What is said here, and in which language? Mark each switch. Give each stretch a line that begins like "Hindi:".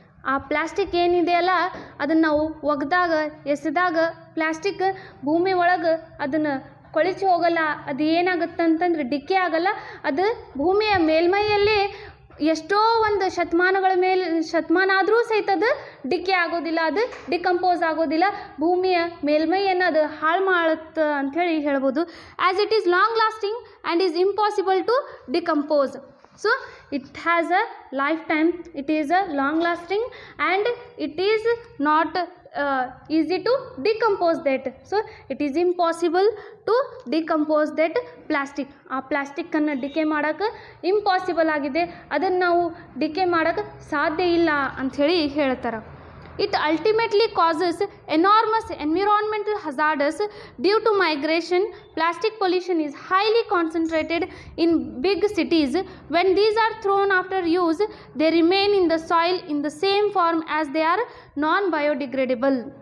Kannada: ಆ ಪ್ಲಾಸ್ಟಿಕ್ ಏನಿದೆಯಲ್ಲ ಅದನ್ನು ನಾವು ಒಗೆದಾಗ ಎಸೆದಾಗ ಪ್ಲಾಸ್ಟಿಕ್ ಭೂಮಿ ಒಳಗೆ ಅದನ್ನು ಕೊಳಿಸಿ ಹೋಗಲ್ಲ. ಅದು ಏನಾಗುತ್ತೆ ಅಂತಂದರೆ ಡಿಕ್ಕೆ ಆಗಲ್ಲ, ಅದು ಭೂಮಿಯ ಮೇಲ್ಮೈಯಲ್ಲಿ ಎಷ್ಟೋ ಒಂದು ಶತಮಾನ ಆದರೂ ಸಹಿತ ಅದು ಡಿಕ್ಕೆ ಆಗೋದಿಲ್ಲ, ಅದು ಡಿಕಂಪೋಸ್ ಆಗೋದಿಲ್ಲ, ಭೂಮಿಯ ಮೇಲ್ಮೈಯನ್ನು ಅದು ಹಾಳು ಮಾಡುತ್ತೆ ಅಂಥೇಳಿ ಹೇಳ್ಬೋದು.
English: As it is long lasting and is impossible to decompose. So it has a lifetime, it is a long lasting and it is not easy to decompose that. So it is impossible to decompose that plastic.
Kannada: ಆ ಪ್ಲಾಸ್ಟಿಕ್ಕನ್ನು DK ಮಾಡೋಕ್ಕೆ impossible ಆಗಿದೆ, ಅದನ್ನು ನಾವು DK ಮಾಡೋಕ್ಕೆ ಸಾಧ್ಯ ಇಲ್ಲ ಅಂಥೇಳಿ ಹೇಳ್ತಾರೆ.
English: It ultimately causes enormous environmental hazards due to migration. Plastic pollution is highly concentrated in big cities. When these are thrown after use, they remain in the soil in the same form as they are non-biodegradable.